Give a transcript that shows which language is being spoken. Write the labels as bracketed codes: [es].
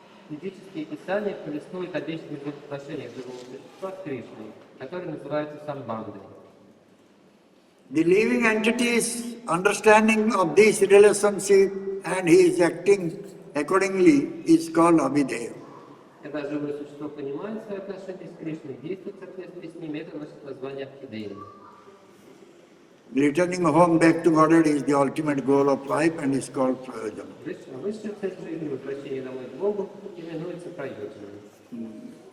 [ru] Ведические писания повествуют о вечных отношениях живого существа с Кришной, которые называются самбандой. [en] The living entity's understanding of this relationship and his acting accordingly is called Abhideya. [ru] Когда живое существо понимает свои отношения с Кришной, действует в соответствии с ними, это носит название Абхидея. [en] Returning home back to Godhead is the ultimate goal of life and is called prayojana. [ru] Высшая цель жизни, возвращение домой к Богу, именуется прайоджаном.